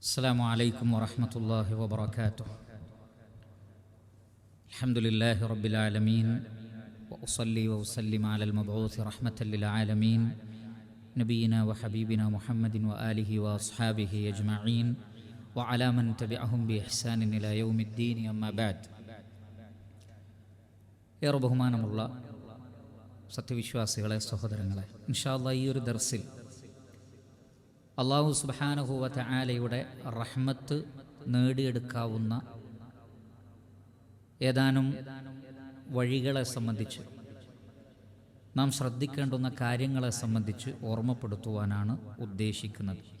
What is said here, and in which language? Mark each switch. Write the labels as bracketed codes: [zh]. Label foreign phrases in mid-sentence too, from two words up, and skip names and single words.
[ar] السلام عليكم ورحمة الله وبركاته. الحمد لله رب العالمين وأصلي وأسلم على المبعوث رحمة للعالمين نبينا وحبيبنا محمد وآله وأصحابه أجمعين وعلى من تبعهم بإحسان إلى يوم الدين أما بعد. [ml] ഏറെ ബഹുമാനമുള്ള സത്യവിശ്വാസികളെ, സഹോദരങ്ങളെ, [ar] إن شاء الله [ml] ഈ ഒരു ദർസിൽ [ar] الله سبحانه و [ml] തആലയുടെ റഹ്മത്ത് നേടിയെടുക്കാവുന്ന ഏതാനും വഴികളെ സംബന്ധിച്ച്, നാം ശ്രദ്ധിക്കേണ്ടുന്ന കാര്യങ്ങളെ സംബന്ധിച്ച് ഓർമ്മപ്പെടുത്തുവാനാണ് ഉദ്ദേശിക്കുന്നത്.